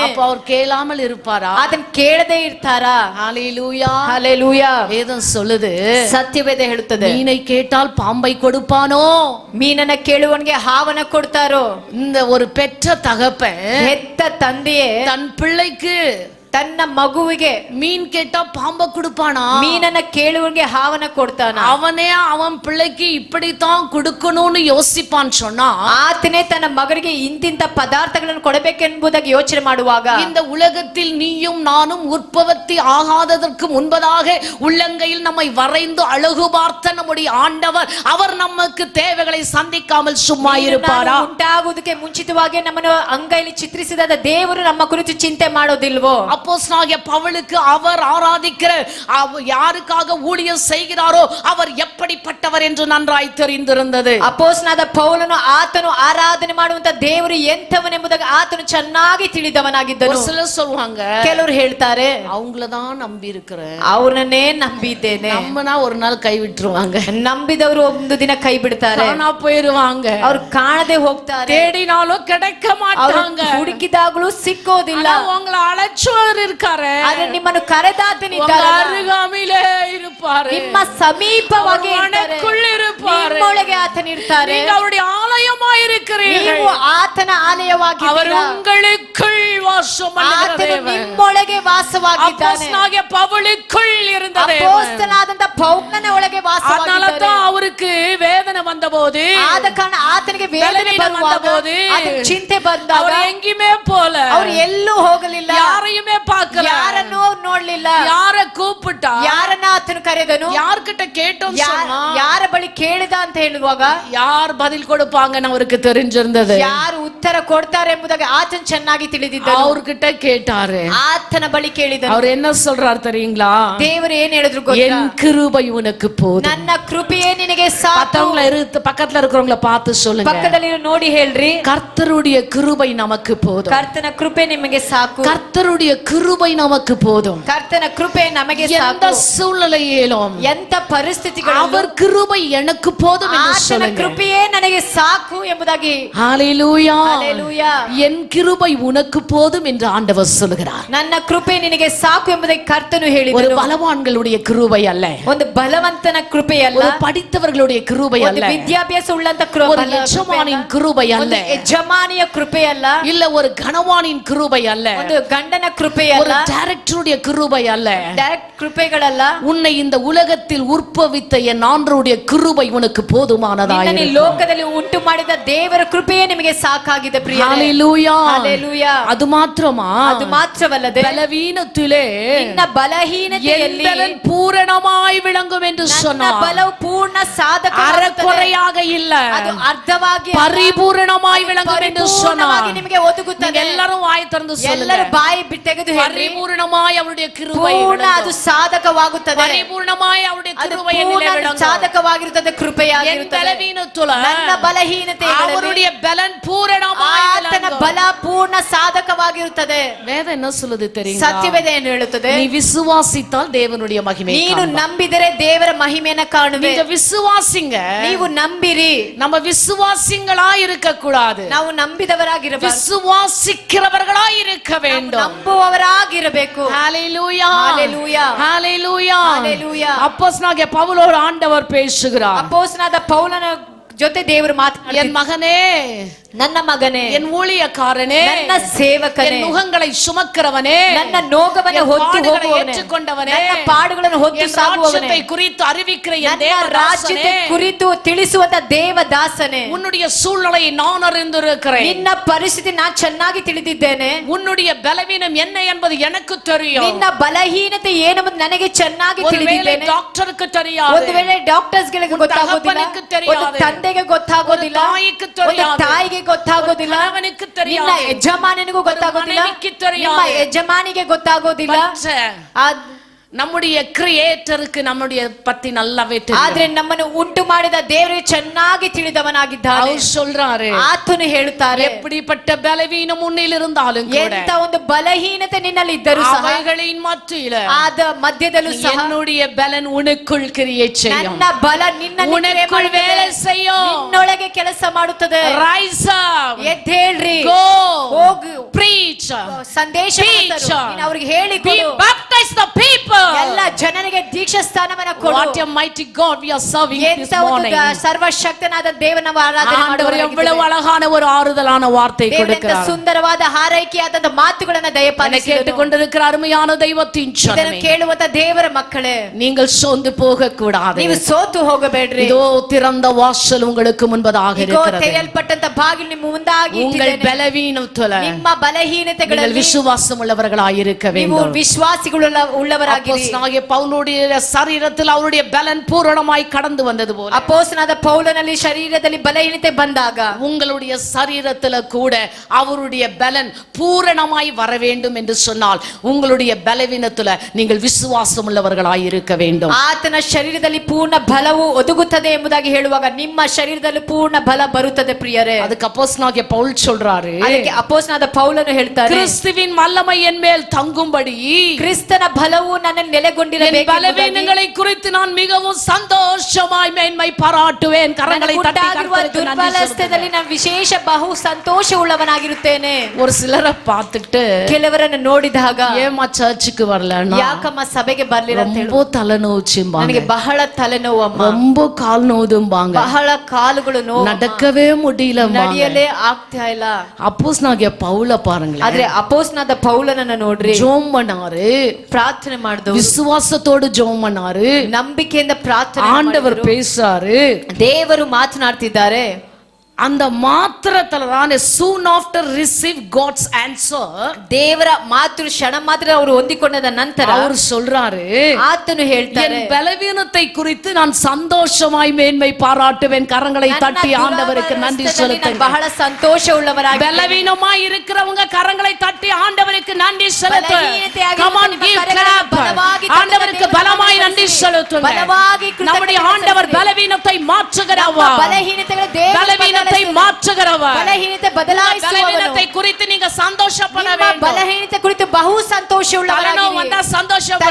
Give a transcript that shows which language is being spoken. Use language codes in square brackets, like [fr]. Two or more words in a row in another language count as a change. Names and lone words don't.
[ta] அப்ப அவர் கேளாமல் இருப்பாரா? [kn] ಅದನ್ನ ಕೇಳದೇ ಇರ್ತಾರಾ? [ta] ஹalleluya. [kn] ಹಲ್ಲೆಲೂಯಾ. [ta] வேதம் சொல்லுது, [kn] ಸತ್ಯವೇದ ಹೇಳುತ್ತದೆ, [ta] மீனை கேட்டால் பாம்பை கொடுப்பானோ? [kn] ಮೀನನ್ನ ಕೇಳುವವನಿಗೆ ಹಾವನ್ನ ಕೊಡ್ತಾರೋ? [ta] இந்த ஒரு பெற்ற தகப்பன் [kn] ಹೆತ್ತ ತಂದೆಯೇ [ta] தன் பிள்ளைக்கு [kn] ತನ್ನ ಮಗುವಿಗೆ [ta] மீன் கேட்டா பாம்பை கொடுப்பானா? [kn] ಮೀನನ್ನ ಕೇಳುವವನಿಗೆ ಹಾವನ್ನ ಕೊಡ್ತಾನ? [ta] அவனே அவன் பிள்ளைக்கு இப்படித்தான் கொடுக்கணும்னு யோசிப்பான் சொன்னா, [kn] ಆತನೇ ತನ್ನ ಮಗನಿಗೆ ಇಂತಿಂತ ಪದಾರ್ಥಗಳನ್ನು ಕೊಡಬೇಕೆಂಬುದಾಗಿ ಯೋಚನೆ ಮಾಡುವಾಗ, [ta] இந்த உலகத்தில் நீயும் நானும் உற்பத்தி ஆகாததற்கு முன்பதாக உள்ளங்கையில் நம்மை வரைந்து அழகு பார்த்த நம்முடைய ஆண்டவர், அவர் நமக்கு தேவைகளை சந்திக்காமல் சும்மா இருப்பாரா? [kn] ಉಂಟಾಗುವುದಕ್ಕೆ ಮುಂಚಿತವಾಗಿ ನಮ್ಮನ್ನು ಅಂಗೈಲಿ ಚಿತ್ರಿಸಿದ ದೇವರು ನಮ್ಮ ಕುರಿತು ಚಿಂತೆ ಮಾಡೋದಿಲ್ವೋ? [ta] அப்போஸ்தலனாகிய பவுலுக்கு அவர் ஆராதிக்கிற யாருக்காக ஊழியம் செய்கிறாரோ அவர் எப்படிப்பட்டவர் என்று நன்றாய் தெரிந்திருந்தது. [kn] ಅಪೊಸ್ತಲನಾದ ಪೌಲನು ಆತನು ಆರಾಧನೆ ಮಾಡುವಂತ ದೇವರು ಎಂಥವನೆಂಬುದಾಗಿ ಆತನು ಚೆನ್ನಾಗಿ ತಿಳಿದವನಾಗಿದ್ದನು. [ta] ஒரு சிலர் சொல்வாங்க, [kn] ಕೆಲವರು ಹೇಳ್ತಾರೆ, [ta] அவங்கள தான் நம்பி இருக்கிறேன், [kn] ಅವ್ರನ್ನೇ ನಂಬಿದ್ದೇನೆ. [ta] நம்மனா ஒரு நாள் கை விட்டுருவாங்க, [kn] ನಂಬಿದವರು ಒಂದು ದಿನ ಕೈ ಬಿಡ್ತಾರೆ, [ta] காணா போயிருவாங்க, [kn] ಅವ್ರು ಕಾಣದೆ ಹೋಗ್ತಾರೆ, [ta] தேடினாலும் கிடைக்க மாட்டாங்க, [kn] ಹುಡುಕಿದಾಗಲೂ ಸಿಕ್ಕೋದಿಲ್ಲ. [ta] உங்களை அழைச்சவர் இருக்காரு, [kn] ಆದ್ರೆ ನಿಮ್ಮನ್ನು ಕರೆದಾತನಿದ್ದಾನೆ, [ta] அருகாமையிலே இருப்பாரு, [kn] ನಿಮ್ಮ ಸಮೀಪವಾಗಿ [ta] இருப்பாரு, [kn] ನಿಮ್ಮೊಳಗೆ ಆತನಿರ್ತಾರೆ, [ta] நீங்க அவருடைய ஆலயமாய் இருக்கிறீர்கள், [kn] ನೀವು ಆತನ ಆಲಯವಾಗಿದ್ದೀರಾ, [ta] அவர் உங்களுக்குள் வாசம் பண்ணுகிற [kn] ಆತನು [ta] தேவன். [kn] ನಿಮ್ಮೊಳಗೆ ವಾಸವಾಗಿದ್ದಾನೆ. [ta] அப்போஸ்தலனாகிய பவுலுக்குள் இருந்த தேவன். [kn] ಅಪೊಸ್ತಲನಾದಂತ ಪೌಲನ ಒಳಗೆ ವಾಸವಾಗಿದ್ದಾನೆ. [ta] அதனாலதான் அவருக்கு வேதனை வந்தபோது, [kn] ಆದ ಕಾರಣ ಆತನಿಗೆ ವೇದನೆ ಬರುವಾಗ, ಅದು ಚಿಂತೆ ಬಂದಾಗ [ta] அவர் எங்கேயுமே போல, [kn] ಅವರು ಎಲ್ಲೂ ಹೋಗಲಿಲ್ಲ, [ta] யாரையுமே பார்க்கல, [kn] ಯಾರನ್ನೂ ನೋಡ್ಲಿಲ್ಲ. [ta] யார கூப்பிட்டா, [kn] ಯಾರನ್ನ ಆತನು ಕರೆದನು, [ta] யார்கிட்ட கேட்டோம் சொன்னா, [kn] ಯಾರ ಬಳಿ ಕೇಳಿದ ಅಂತ ಹೇಳುವಾಗ [ta] யார் பதில் கொடுப்பாங்கன்னு அவருக்கு தெரிஞ்சிருந்தது. [kn] ಯಾರು ಉತ್ತರ ಕೊಡ್ತಾರೆ ಎಂಬುದಾಗಿ ಆತನು ಚೆನ್ನಾಗಿ ತಿಳಿದಿದ್ದನು. [ta] அவர்கிட்ட கேட்டாரு. [kn] ಆತನ ಬಳಿ ಕೇಳಿದನು. [ta] அவர் என்ன சொல்றாரு தெரியுங்களா? [kn] ದೇವರು ಏನ್ ಹೇಳಿದ್ರು ಗೊತ್ತಾ? [ta] என் கிருபை உனக்கு போதும். [kn] ನನ್ನ ಕೃಪೆಯೇ ನಿನಗೆ ಸಾಕು. [ta] பக்கத்துல இருக்கிறவங்கள பார்த்து சொல்லுங்க, [kn] ಪಕ್ಕದಲ್ಲಿ ನೋಡಿ ಹೇಳ್ರಿ, [ta] கர்த்தருடைய கிருபை நமக்கு போதும். [kn] ಕರ್ತನ ಕೃಪೆ ನಿಮಗೆ ಸಾಕು. [ta] கர்த்தருடைய கிருபை நமக்கு போதும். [kn] ಕರ್ತನ ಕೃಪೆ ನಮಗೆ [ta] எந்த [kn] ಸಾಕು. [ta] சூழ்நிலையிலும் [kn] ಎಂತ ಪರಿಸ್ಥಿತಿಗಳು [ta] அவர் கிருபை எனக்கு போதும் என்று [kn] ಆತನ [ta] சொல்லுங்க. [kn] ಕೃಪೆಯೇ ನನಗೆ ಸಾಕು ಎಂಬುದಾಗಿ. [ta] ஹalleluya. [kn] ಹಲ್ಲೆಲೂಯಾ. [ta] என் கிருபை உனக்கு போதும் என்று ஆண்டவர் சொல்கிறார். [kn] ನನ್ನ ಕೃಪೆ ನಿನಗೆ ಸಾಕು ಎಂಬುದಾಗಿ ಕರ್ತನು [ta] ஒரு [kn] ಹೇಳಿದನು. [ta] பலவான்களுடைய கிருபை அல்ல, [kn] ಒಂದು ಬಲವಂತನ ಕೃಪೆ ಅಲ್ಲ, [ta] ஒரு படித்தவர்களுடைய கிருபை [kn] ಒಂದು [ta] அல்ல, [kn] ವಿದ್ಯಾಭ್ಯಾಸ ಉಳ್ಳಂತ [ta] ஒரு ಯಜಮಾನಿன் கிருபை அல்ல, [kn] ಒಂದು ಯಜಮಾನಿಯ ಕೃಪೆ ಅಲ್ಲ, [ta] இல்ல ஒரு கணவானின் கிருபை அல்ல, [kn] ಒಂದು ಗಂಡನ ಕೃಪೆ [ta] ஒரு [kn] ಅಲ್ಲ, [ta] டைரக்டருடைய கிருபை அல்ல, [kn] ಡೈರೆಕ್ಟ್ ಕೃಪೆಗಳಲ್ಲ. [ta] உன்னை இந்த உலகத்தில் உற்பவித்த என் ஆண்டவருடைய கிருபை உனக்கு போதுமானதாய் [kn] ನಿನ್ನನ್ನು ಈ ಲೋಕದಲ್ಲಿ ಉಂಟು ಮಾಡಿದ ದೇವರ ಕೃಪೆಯೇ ನಿಮಗೆ ಸಾಕಾಗಿದೆ ಪ್ರಿಯರೇ. [ta] ஹalleluya. [kn] ಹಲ್ಲೆಲೂಯಾ. [ta] அது ಮಾತ್ರமா? [kn] ಅದು ಮಾತ್ರವಲ್ಲದೆ [ta] பலவீனத்திலே [kn] ನಿನ್ನ ಬಲಹೀನತೆಯಲ್ಲಿ [ta] என் பலன் பூரணமாய் விளங்கும் என்று [kn] ನನ್ನ [ta] சொன்னார். [kn] ಬಲವು ಪೂರ್ಣ ಸಾಧಕ, [ta] அறக்குறையாக இல்ல, [kn] ಅದು ಅರ್ಧವಾಗಿ ಅಲ್ಲ, [ta] பரிபூரணமாய் விளங்கும் என்று சொன்னார். [kn] ಪರಿಪೂರ್ಣವಾಗಿ ನಿಮಗೆ ಒದಗುತ್ತದೆ. [ta] எல்லாரும் வாய் திறந்து [kn] ಎಲ್ಲರೂ [ta] சொல்லுங்க, [kn] ಬಾಯಿ ತೆಗೆದು ಹೇಳಿ, [ta] பரிபூரணமாய் அவருடைய கிருபை [kn] ಪೂರ್ಣ ಅದು [ta] விளங்கும். [kn] ಸಾಧಕವಾಗುತ್ತದೆ. [ta] பரிபூரணமாய் அவருடைய [kn] ಅದು [ta] கிருபை [kn] ಪೂರ್ಣ [ta] என்னிலே விளங்கும். [kn] ಸಾಧಕವಾಗಿರುತ್ತದೆ, [ta] என் [kn] ಕೃಪೆಯಾಗಿರುತ್ತದೆ. [ta] பலவீனத்துல [kn] ನನ್ನ ಬಲಹೀನತೆಗಳಲ್ಲಿ [ta] அவருடைய பலன் பூரணமாய் [kn] ಆತನ [ta] விளங்கும். [kn] ಬಲ ಪೂರ್ಣ ಸಾಧಕವಾಗಿರುತ್ತದೆ. [ta] வேதம் என்ன சொல்லுது தெரியுமா? [kn] ಸತ್ಯವೇದ ಏನು ಹೇಳುತ್ತದೆ? [ta] நீ விசுவாசித்தால் தேவனுடைய மகிமை [kn] ನೀನು [ta] காண்பாய். [kn] ನಂಬಿದರೆ ದೇವರ ಮಹಿಮೆಯನ್ನು ಕಾಣುವೆ. [ta] நீங்க விசுவாசிங்க. [kn] ನೀವು ನಂಬಿರಿ. [ta] நம்ம விசுவாசிங்களா இருக்க கூடாது, [kn] ನಾವು ನಂಬಿದವರಾಗಿರಬೇಕು, [ta] விசுவாசிக்கிறவர்களா இருக்க வேண்டும். [kn] ನಂಬುವವರಾಗಿರಬೇಕು. [ta] ஹalleluya. ஹalleluya. ஹalleluya. ஹalleluya. அப்போஸ்தலனாகிய பவுலோடு ஆண்டவர் பேசுகிறார். [kn] ಅಪೊಸ್ತಲನಾದ ಪೌಲನ ಜೊತೆ ದೇವರು [ta] என் [kn] ಮಾತನಾಡುತ್ತಾರೆ. [ta] மகனே, [kn] ನನ್ನ ಮಗನೇ, [ta] என் ஊழியக்காரனே, [kn] ನನ್ನ ಸೇವಕನೇ, [ta] என் நுகங்களை சுமக்கிறவனே, [kn] ನನ್ನ ನೋಗವನ್ನು [ta] என் [kn] ಹೊತ್ತು [ta] பாடுகளை [kn] ಹೋಗುವವನೇ, [ta] ஏற்றுக்கொண்டவனே, [kn] ನನ್ನ ಪಾಡುಗಳನ್ನು ಹೊತ್ತು [ta] என் [kn] ಸಾಗುವವನೇ, [ta] ராஜ்யத்தை குறித்து அறிவிக்கிற என் [kn] ನನ್ನ [ta] தேவதாசனே, [kn] ರಾಜ್ಯತೆ ಕುರಿತು ತಿಳಿಸುವಂತ ದೇವದಾಸನೇ, [ta] உன்னுடைய சூழ்நிலையை நான் அறிந்திருக்கிறேன். [kn] ನಿನ್ನ ಪರಿಸ್ಥಿತಿ ನಾನು ಚೆನ್ನಾಗಿ ತಿಳಿದಿದ್ದೇನೆ. [ta] உன்னுடைய பலவீனம் என்ன என்பது எனக்கு தெரியும். [kn] ನಿನ್ನ ಬಲಹೀನತೆ ಏನೆಂಬುದು ನನಗೆ ಚೆನ್ನಾಗಿ [ta] ஒருவேளை [kn] ತಿಳಿದಿದ್ದೇನೆ. [ta] டாக்டருக்கு தெரியாது, [kn] ಒಂದು ವೇಳೆ ಡಾಕ್ಟರ್ಸ್ ಗಳಿಗೆ ಗೊತ್ತಾಗೋದಿಲ್ಲ, [ta] ತಹಪನಿಗೆ தெரியாது, [kn] ಒಂದು ತಂದೆಗೆ ಗೊತ್ತಾಗೋದಿಲ್ಲ, [ta] ஒரு தாய்க்கு [kn] ಒಂದು [ta] தெரியாது, [kn] ತಾಯಿಗೆ ಗೊತ್ತಾಗೋದಿಲ್ಲ, [ta] கணவனுக்கு [kn] ನಿನ್ನ [ta] தெரியாது, [kn] ಯಜಮಾನನಿಗೂ ಗೊತ್ತಾಗೋದಿಲ್ಲ, [ta] ಮನೆಗೆ தெரியாது, [kn] ನಿಮ್ಮ ಯಜಮಾನಿಗೆ ಗೊತ್ತಾಗೋದಿಲ್ಲ. [ta] நம்முடைய கிரியேட்டருக்கு நம்முடைய பத்தி நல்லாவே தெரியும். [kn] ಆದ್ರೆ ನಮ್ಮನ್ನು ಉಂಟು ಮಾಡಿದ ದೇವರಿಗೆ ಚೆನ್ನಾಗಿ ತಿಳಿದವನಾಗಿದ್ದಾನೆ. [ta] அவர் சொல்றாரு, [kn] ಆತನು ಹೇಳುತ್ತಾರೆ, [ta] எப்படிப்பட்ட பலவீனம் உன்னில் இருந்தாலும் கூட, [kn] ಎಂತ ಒಂದು ಬಲಹೀನತೆ ನಿನ್ನಲ್ಲಿ ಇದ್ದರೂ ಸಹ, [ta] அவைகளின் மத்தியில [kn] ಆದ ಮಧ್ಯದಲ್ಲೂ ಸಹ [ta] என்னுடைய பலன் உனக்குள் கிரியேட் செய்யும். [kn] ನನ್ನ ಬಲ ನಿನ್ನಲ್ಲಿ [ta] உனக்குள் வேலை செய்யும். [kn] ನಿನ್ನೊಳಗೆ ಕೆಲಸ ಮಾಡುತ್ತದೆ. [en] Rise up, [kn] ಎದ್ದೇಳ್ರಿ, [en] go, [kn] ಹೋಗು, [en] preach, [kn] ಸಂದೇಶ [en] teach, [kn] ಅವ್ರಿಗೆ ಹೇಳಿ [en] be [kn] ಕೊಡು. [en] baptize the people. [kn] ಎಲ್ಲ ಜನರಿಗೆ ದೀಕ್ಷಾ ಸ್ಥಾನವನ್ನ ಕೊಡು. [en] What a mighty God we are serving this [kn] ಎಂತ ಒಂದು [en] morning. [kn] ಸರ್ವಶಕ್ತನಾದ ದೇವನ ನಾವು ಆರಾಧನೆ [ta] ஆண்டவர் எவ்வளவு [kn] ಮಾಡುವವರಾಗಿದ್ದೇವೆ. [ta] அழகான ஒரு ஆறுதலான வார்த்தை [kn] ದೇವರ ಎಂತ [ta] கொடுக்கிறார். [kn] ಸುಂದರವಾದ ಹಾರೈಕೆಯಾದ ಮಾತುಗಳನ್ನ [ta] என்னை [kn] ದಯಪಾಲಿಸಿದನು. [ta] கேட்டுக்கொண்டிருக்கிற அருமையான தெய்வத்தின் [kn] ಇದನ್ನು [ta] ஜனமே, [kn] ಕೇಳುವಂತ ದೇವರ ಮಕ್ಕಳೇ, [ta] நீங்கள் சோர்ந்து போக கூடாது. [kn] ನೀವು ಸೋತು ಹೋಗಬೇಡ್ರಿ. [ta] இதோ திறந்த வாசல் உங்களுக்கு முன்பதாக [kn] ಇಗೋ [ta] இருக்கிறது. [kn] ತೆರೆಯಲ್ಪಟ್ಟಂತ ಬಾಗಿಲು ನಿಮ್ಮ ಮುಂದಾಗಿ [ta] உங்கள் [kn] ಇಟ್ಟಿದ್ದೇನೆ. [ta] பலவீனத்துல [kn] ನಿಮ್ಮ [ta] நீங்கள் [kn] ಬಲಹೀನತೆಗಳಲ್ಲಿ [ta] விசுவாசம் உள்ளவர்களாய் இருக்க [kn] ನೀವು [ta] வேண்டும். [kn] ವಿಶ್ವಾಸಿಗಳುಳ್ಳವರಾಗಿರಿ. [ta] அப்போஸ்தலனாகிய பவுலுடைய சரீரத்தில் அவருடைய பலன் பூரணமாய் கடந்து வந்தது போல, [kn] ಅಪೊಸ್ತಲನಾದ ಪೌಲನಲ್ಲಿ ಶರೀರದಲ್ಲಿ ಬಲಹೀನತೆ ಬಂದಾಗ [ta] உங்களுடைய சரீரத்துல கூட அவருடைய பலன் பூரணமாய் வர வேண்டும் என்று சொன்னால், உங்களுடைய பலவீனத்துல நீங்கள் விசுவாசம் உள்ளவர்களாய் இருக்க வேண்டும். [kn] ಆತನ ಶರೀರದಲ್ಲಿ ಪೂರ್ಣ ಬಲವು ಒದಗುತ್ತದೆ ಎಂಬುದಾಗಿ ಹೇಳುವಾಗ ನಿಮ್ಮ ಶರೀರದಲ್ಲಿ ಪೂರ್ಣ ಬಲ ಬರುತ್ತದೆ ಪ್ರಿಯರೇ. [ta] அதுக்கு அப்போஸ்தலனாகிய பவுல் சொல்றாரு, [kn] ಅದಕ್ಕೆ ಅಪೊಸ್ತಲನಾದ ಪೌಲನು ಹೇಳ್ತಾರೆ, [ta] கிறிஸ்துவின் வல்லமை என் மேல் தங்கும்படி [kn] ಕ್ರಿಸ್ತನ ಕರ್ತನ ಬಲವು ನನ್ನಲ್ಲಿ ನೆಲೆಗೊಂಡಿರಬೇಕು. [ta] பலவீனங்களை குறித்து நான் மிகவும் சந்தோஷமாய் மேன்மை பாராட்டுவேன். கரங்களை தட்டி கர்த்தருக்கு நன்றி [kn] ದುರ್ಬಲಸ್ಥೆಯಲ್ಲಿ ನಾನು ವಿಶೇಷ ಬಹು ಸಂತೋಷ ಉಳ್ಳವನಾಗಿರುತ್ತೇನೆ. [ta] ஒரு சிலரை பார்த்துட்டு [kn] ಕೆಲವರನ್ನು ನೋಡಿದಾಗ [ta] ஏமா சர்ச்சுக்கு வரலன்னா [kn] ಯಾಕಮ್ಮ ಸಭೆಗೆ ಬರ್ಲಿಲ್ಲ ಅಂತ ಹೇಳಿ [ta] ரொம்ப தலைநோவுச்சும்பாங்க, [kn] ನನಗೆ ಬಹಳ ತಲೆನೋವು ಅಮ್ಮ, [ta] ரொம்ப கால் நோவுதும்பாங்க, [kn] ಬಹಳ ಕಾಲುಗಳು ನೋವು, [ta] நடக்கவே முடியல, [kn] ನಡೆಯಲೇ ಆಗ್ತಾ ಇಲ್ಲ. [ta] அப்போஸ்தலனாகிய பவுல பாருங்களேன், [kn] ಆದ್ರೆ ಅಪೊಸ್ತಲನಾದ ಪೌಲನನ್ನ ನೋಡ್ರಿ, [ta] ஜெபம் பண்ணாரு, [kn] ಪ್ರಾರ್ಥನೆ ಮಾಡಿದ್ರು, [ta] விசுவாசத்தோடு ஜெபம் பண்ணாரு, [kn] ನಂಬಿಕೆಯಿಂದ ಪ್ರಾರ್ಥನೆ [ta] ஆண்டவர் பேசாரு, [kn] ದೇವರು ಮಾತನಾಡ್ತಿದ್ದಾರೆ. [ta] அந்த மாத்திரத்துல தான் [en] soon after receive God's answer, [kn] ದೇವರ ಮಾತು ಕ್ಷಣ ಮಾತ್ರ ಅವರು ಹೊಂದಿಕೊಂಡ ನಂತರ [ta] அவர் சொல்றாரு, [kn] ಆತನು ಹೇಳ್ತಾರೆ, [ta] என் பலவீனத்தை குறித்து நான் சந்தோஷமாய் மேன்மை பாராட்டுவேன். கரங்களை தட்டி ஆண்டவருக்கு நன்றி செலுத்துங்க. [kn] ಬಹಳ ಸಂತೋಷ ಉಳ್ಳವರಾಗಿ [ta] பலவீனமாய் இருக்கிறவங்க கரங்களை தட்டி ஆண்டவருக்கு நன்றி செலுத்து. [en] Come on, give clap. [ta] ஆண்டவருக்கு பலமாய் நன்றி செலுத்துங்க. நம்முடைய ஆண்டவர் பலவீனத்தை மாற்றுகிறவர், பலவீனத்தை மாற்றுகிறவர். பலவீனத்தை குறித்து நீங்க சந்தோஷப்பட வேண்டும். [kn] ಬಲಹೀನತೆ ಕುರಿತು ಬಹು ಸಂತೋಷ ಉಳ್ಳವರಾಗಿ [ta] வந்தா சந்தோஷப்படு,